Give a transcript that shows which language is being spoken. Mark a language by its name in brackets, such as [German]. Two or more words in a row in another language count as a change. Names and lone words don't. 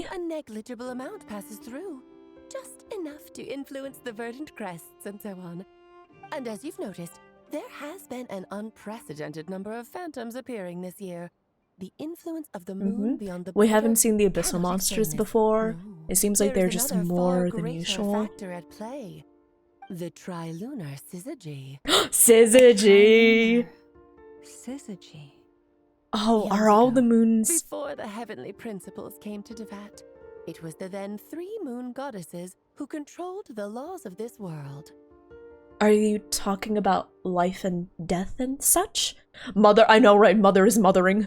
[English] only a negligible amount passes through. Just enough to influence the verdant crests and so on. And as you've noticed, there has been an unprecedented number of phantoms appearing this year. The influence of the moon beyond the border. We haven't seen the abyssal cannot monsters explain this. before. No. It seems like There they're is just another more far than greater usual. factor at play. The trilunar syzygy. Syzygy! Syzygy. Oh, Years are all ago, the moons... Before the heavenly principles came to Devat, it was the then 3 moon goddesses who controlled the laws of this world. Are you talking about life and death and such? Mother, I know, right? Mother is mothering.